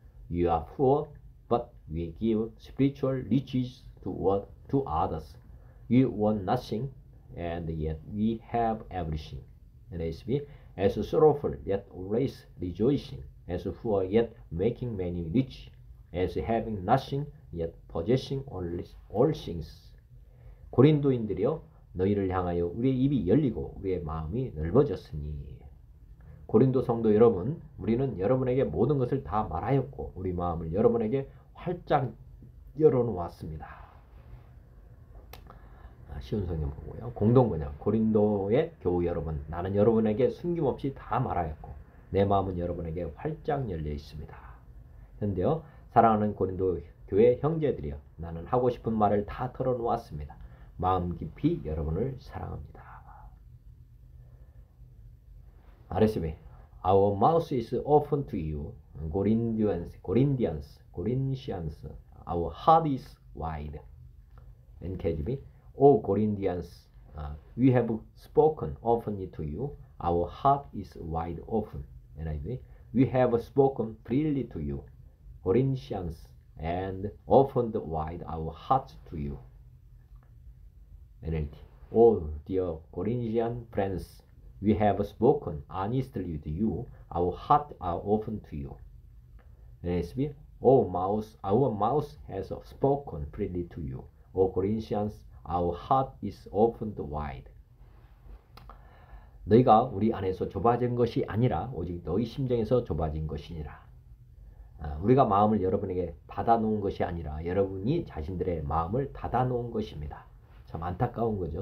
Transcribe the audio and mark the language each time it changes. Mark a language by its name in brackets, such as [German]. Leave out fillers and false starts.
[English] We are poor, but we give spiritual riches to others. We want nothing, and yet we have everything. NASB, as sorrowful, yet always rejoicing. As poor, yet making many rich. As having nothing, yet possessing all things. [Korean] 고린도인들이여, 너희를 향하여 우리의 입이 열리고 우리의 마음이 넓어졌으니. 고린도 성도 여러분, 우리는 여러분에게 모든 것을 다 말하였고 우리 마음을 여러분에게 활짝 열어놓았습니다. 쉬운 성경 보고요. 공동번역, 고린도의 교우 여러분, 나는 여러분에게 숨김없이 다 말하였고 내 마음은 여러분에게 활짝 열려 있습니다. 현대요, 사랑하는 고린도 교회 형제들이여, 나는 하고 싶은 말을 다 털어놓았습니다. 마음 깊이 여러분을 사랑합니다. [English] RSV, our mouth is open to you. Corinthians, our heart is wide. NKJV, O Corinthians, we have spoken openly to you. Our heart is wide open. NIV, we have spoken freely to you, Corinthians, and opened wide our hearts to you. NLT, O dear Corinthian friends, we have spoken honestly with you. Our hearts are open to you. NSB, our mouth has spoken freely to you. O Corinthians, our heart is opened wide. [Korean] 너희가 우리 안에서 좁아진 것이 아니라 오직 너희 심정에서 좁아진 것이니라. 우리가 마음을 여러분에게 닫아놓은 것이 아니라 여러분이 자신들의 마음을 닫아놓은 것입니다. 참 안타까운 거죠.